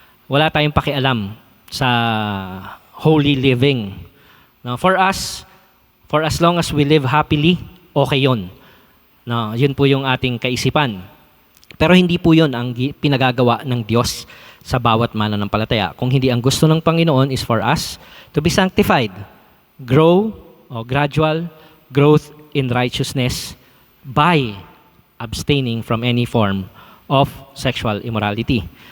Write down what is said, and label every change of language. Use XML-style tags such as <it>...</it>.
<tl>Wala tayong pakialam sa holy living.</tl> <en>No, for us, for as long as we live happily, okay 'yon.</en> <tl>No, yun po yung ating kaisipan. Pero hindi po yun ang pinagagawa ng Diyos sa bawat mananampalataya. Kung hindi ang gusto ng Panginoon</tl> <en>is for us to be sanctified, gradual growth in righteousness by abstaining from any form of sexual immorality.</en>